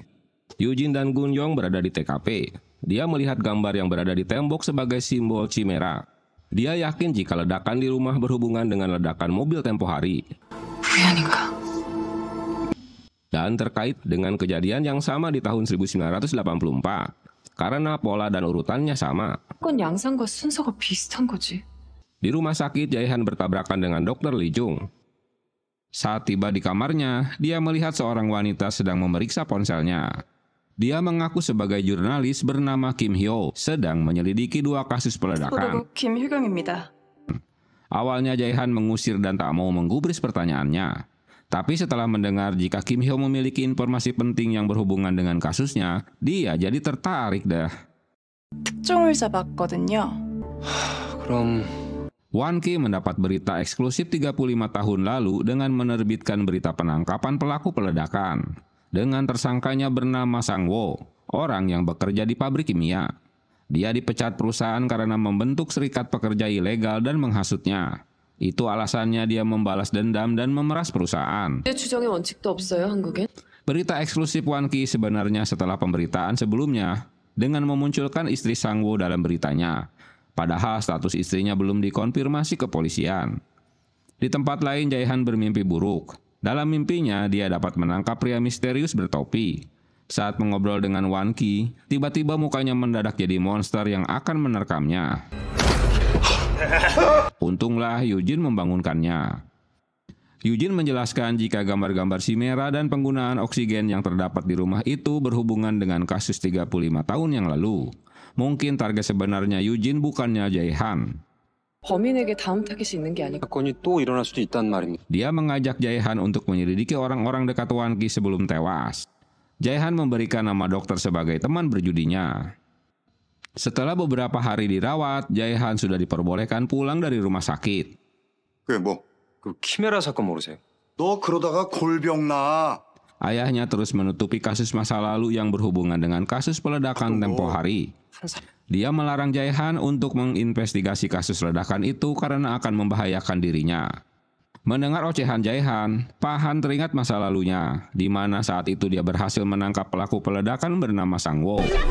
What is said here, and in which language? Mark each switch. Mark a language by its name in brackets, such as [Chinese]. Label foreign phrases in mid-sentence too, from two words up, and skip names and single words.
[Indonesian] Eugene dan Gun-yong berada di TKP. Dia melihat gambar yang berada di tembok sebagai simbol Chimera. Dia yakin jika ledakan di rumah berhubungan dengan ledakan mobil tempo hari. [Korean] 우연인가? [Indonesian] Dan terkait dengan kejadian yang sama di tahun 1984. Karena pola dan urutannya sama. [Korean] 사건 양상과 순서가 비슷한 거지. [Indonesian] Di rumah sakit, Jae-han bertabrakan dengan Dr. Lee Jung. Saat tiba di kamarnya, dia melihat seorang wanita sedang memeriksa ponselnya. Dia mengaku sebagai jurnalis bernama Kim Hyo sedang menyelidiki 2 kasus peledakan. [Korean] 김효경입니다. [Indonesian] Awalnya Jae-han mengusir dan tak mau menggubris pertanyaannya. Tapi setelah mendengar jika Kim Hyo memiliki informasi penting yang berhubungan dengan kasusnya, dia jadi tertarik dah. [Korean] 특종을 잡았거든요. 그럼 [Indonesian] Wan Ki mendapat berita eksklusif 35 tahun lalu dengan menerbitkan berita penangkapan pelaku peledakan. Dengan tersangkanya bernama Sang Wo, orang yang bekerja di pabrik kimia. Dia dipecat perusahaan karena membentuk serikat pekerja ilegal dan menghasutnya. Itu alasannya dia membalas dendam dan memeras perusahaan. [Korean] 주정의 원칙도 없어요, 한국엔? [Indonesian] Berita eksklusif Wan Ki sebenarnya setelah pemberitaan sebelumnya dengan memunculkan istri Sang Wo dalam beritanya. Padahal status istrinya belum dikonfirmasi kepolisian. Di tempat lain Jae-han bermimpi buruk. Dalam mimpinya dia dapat menangkap pria misterius bertopi. Saat mengobrol dengan Wan Ki, tiba-tiba mukanya mendadak jadi monster yang akan menerkamnya. Untunglah Yujin membangunkannya. Yujin menjelaskan jika gambar-gambar Chimera dan penggunaan oksigen yang terdapat di rumah itu berhubungan dengan kasus 35 tahun yang lalu. Mungkin target sebenarnya Yujin bukannya Jae-han. [Korean] 범인에게 다음 타겟이 있는 게 아닐까? 사건이 또 일어날 수도 있단 말입니다. [Indonesian] Dia mengajak Jae-han untuk menyelidiki orang-orang dekat Wan Ki sebelum tewas. Jae-han memberikan nama dokter sebagai teman berjudinya. Setelah beberapa hari dirawat, Jae-han sudah diperbolehkan pulang dari rumah sakit. [Korean] 그게 뭐? 그 키메라 사건 모르세요? 너 그러다가 골병 나. [Indonesian] Ayahnya terus menutupi kasus masa lalu yang berhubungan dengan kasus peledakan tempo hari. Dia melarang Jae-han untuk menginvestigasi kasus ledakan itu karena akan membahayakan dirinya. Mendengar ocehan Jae-han, Pak Han teringat masa lalunya, di mana saat itu dia berhasil menangkap pelaku peledakan bernama Sang Wo.